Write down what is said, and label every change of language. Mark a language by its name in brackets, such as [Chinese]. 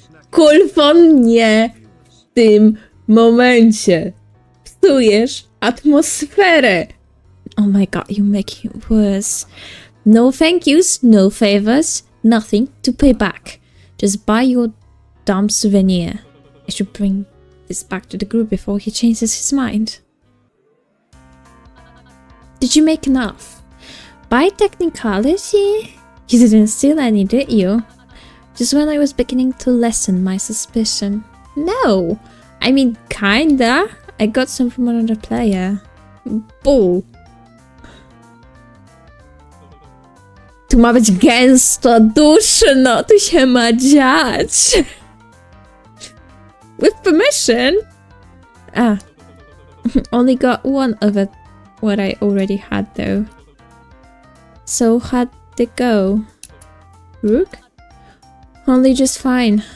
[Polish] Kulfon nie w tym momencie. Psujesz atmosferę. [English] Oh my god, you make it worse. No thank yous, no favors, nothing to pay back. Just buy your dumb souvenir. I should bring this back to the group before he changes his mind. Did you make enough? By technicality, you didn't steal any, did you? Just when I was beginning to lessen my suspicion. No! I mean, kinda. I got some from another player. Bull. [Polish] Tu ma być gęsto, duszno, tu się ma dziać. [English] With permission? Ah. Only got one of it, what I already had though. So how'd it go? Rook? Only just fine.